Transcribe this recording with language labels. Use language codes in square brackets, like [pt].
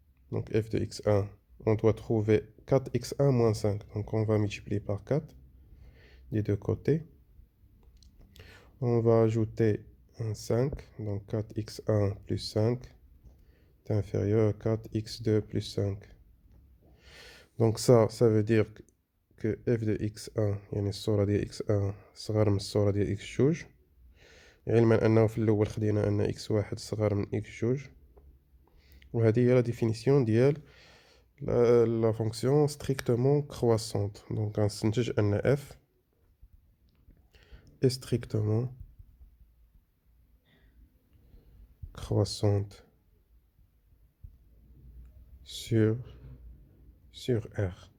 [fr] Donc f de x1, on doit trouver 4x1 moins 5. Donc on va multiplier par 4 des deux côtés. On va ajouter un 5, donc 4x1 plus 5 est inférieur à 4x2 plus 5. Donc ça veut dire que f de x1 [ar] يعني الصورة ديال x1 صغر من الصورة ديال x2، علما أنه في الأول خدينا أن x1 صغر من x2. وهذه هي لا ديفينيسيون ديال لا فونكسيون ستريكتومون كرواسونت. دونك غنستنتج أن [fr] f est strictement croissante sur R.